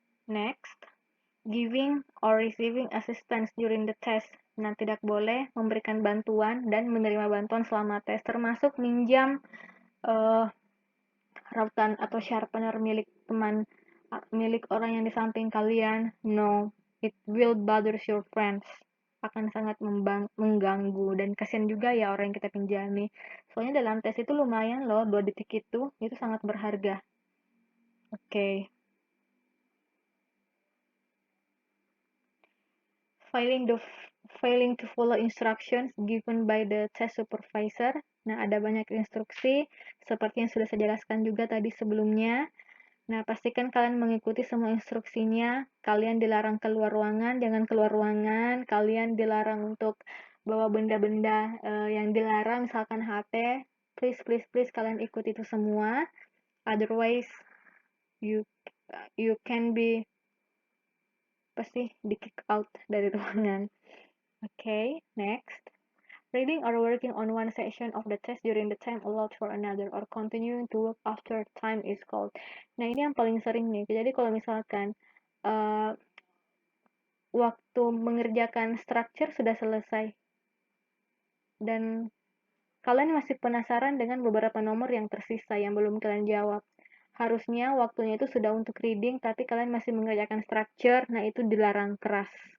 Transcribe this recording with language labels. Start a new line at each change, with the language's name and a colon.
English: Next, giving or receiving assistance during the test.
Indonesian: Nah, tidak boleh memberikan bantuan dan menerima bantuan selama tes, termasuk minjam rautan atau sharpener milik orang yang di samping kalian.
English: No, it will bother your friends.
Indonesian: Akan sangat mengganggu, dan kasihan juga ya orang yang kita pinjami. Soalnya dalam tes itu lumayan loh, 2 detik itu sangat berharga.
English: Oke. Failing to follow instructions given by the test supervisor.
Indonesian: Nah, ada banyak instruksi seperti yang sudah saya jelaskan juga tadi sebelumnya. Nah, pastikan kalian mengikuti semua instruksinya. Kalian dilarang keluar ruangan, jangan keluar ruangan. Kalian dilarang untuk bawa benda-benda yang dilarang, misalkan HP. Please kalian ikuti itu semua.
English: Otherwise, you can be
Indonesian: pasti di kick out dari ruangan.
English: Okay, next. Reading or working on one section of the test during the time allowed for another, or continuing to work after time is called.
Indonesian: Nah, ini yang paling sering nih. Jadi kalau misalkan waktu mengerjakan structure sudah selesai, dan kalian masih penasaran dengan beberapa nomor yang tersisa yang belum kalian jawab. Harusnya waktunya itu sudah untuk reading, tapi kalian masih mengerjakan structure, nah itu dilarang keras.